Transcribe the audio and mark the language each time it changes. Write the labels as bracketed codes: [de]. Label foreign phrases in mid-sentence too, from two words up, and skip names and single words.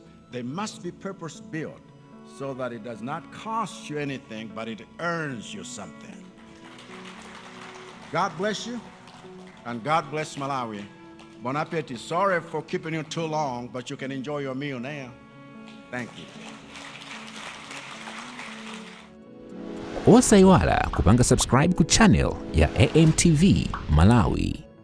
[en] They must be purpose-built so that it does not cost you anything, but it earns you something. God bless you, and God bless Malawi. [fr] Bon appetit. [en] Sorry for keeping you too long, but you can enjoy your meal now. Thank you. [ny] Osayiwala kupanga subscribe ku channel ya AMTV Malawi.